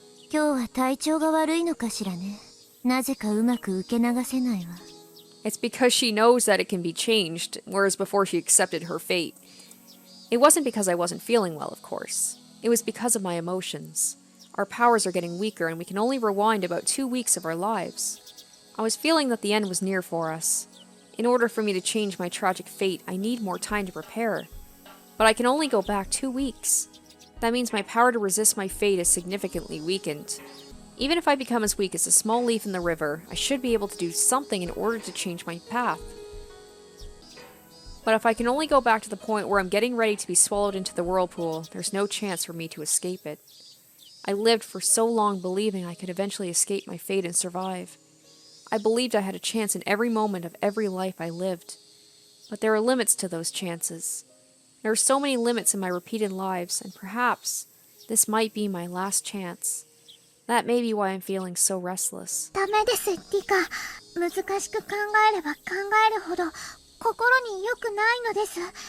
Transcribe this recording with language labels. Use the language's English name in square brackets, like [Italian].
[Japanese] 今日は体調が悪いのかしらね。なぜかうまく受け流せないわ。 [English] It's because she knows that it can be changed, whereas before she accepted her fate. It wasn't because I wasn't feeling well, of course. It was because of my emotions. Our powers are getting weaker and we can only rewind about 2 weeks of our lives. I was feeling that the end was near for us. In order for me to change my tragic fate, I need more time to prepare. But I can only go back 2 weeks. That means my power to resist my fate is significantly weakened. Even if I become as weak as a small leaf in the river, I should be able to do something in order to change my path. But if I can only go back to the point where I'm getting ready to be swallowed into the whirlpool, there's no chance for me to escape it. I lived for so long believing I could eventually escape my fate and survive. I believed I had a chance in every moment of every life I lived. But there are limits to those chances. There are so many limits in my repeated lives, and perhaps this might be my last chance. That may be why I'm feeling so restless. [Japanese] ダメです、リカ。難しく考えれば考えるほど心に良くないのです。